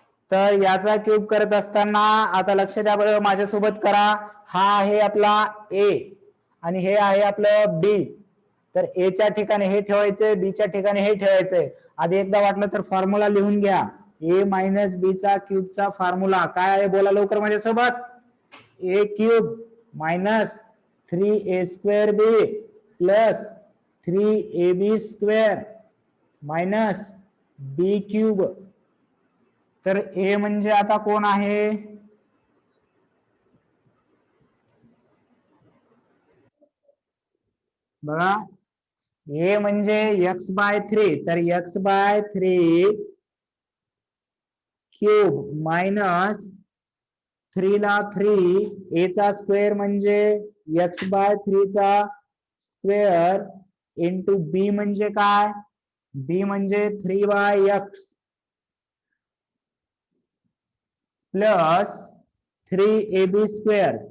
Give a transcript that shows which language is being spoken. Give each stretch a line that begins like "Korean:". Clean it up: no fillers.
Marathi: तर याचा क्यूब करत असताना आता लक्ष द्या बरं, माझ्यासोबत करा. हा आहे आपला ए आणि हे आहे आपलं बी. तर ए च्या ठिकाणी हे ठेवायचंय, बी च्या ठिकाणी हे ठेवायचंय. आधी एकदा वाटलं तर फॉर्म्युला लिहून घ्या. ए मायनस बी चा क्यूबचा फॉर्म्युला काय आहे बोला लवकर माझ्यासोबत.
English: A cube minus 3a² B plus 3ab² minus B cube.
Marathi: तर ए म्हणजे आता कोण आहे, बघा. ए म्हणजे x/3, तर x/3 क्यूब मायनस 3 ला 3 ए चा स्क्वेअर म्हणजे x/3 चा स्क्वेअर इंटू बी म्हणजे काय, बी म्हणजे 3/x प्लस 3ab².